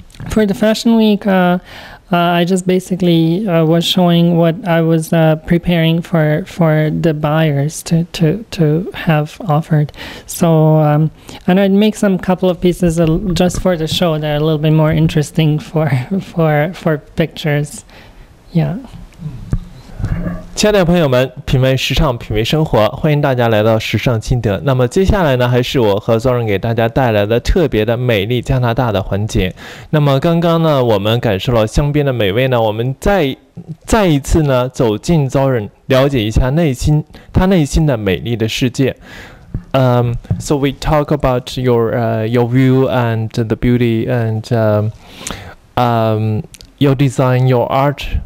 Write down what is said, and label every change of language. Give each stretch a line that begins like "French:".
English: For the Fashion Week, I just basically was showing what I was preparing for the buyers to have offered. So and I'd make some couple of pieces just for the show that are a little bit more interesting for pictures. Yeah.
Chinese: 亲爱的朋友们，品味时尚，品味生活，欢迎大家来到时尚心得。那么接下来呢，还是我和 Zoran 给大家带来的特别的美丽加拿大的环节。那么刚刚呢，我们感受了香槟的美味呢，我们再一次呢走进 Zoran， 了解一下他内心的美丽的世界。
English: So we talk about your view and the beauty and your design, your art.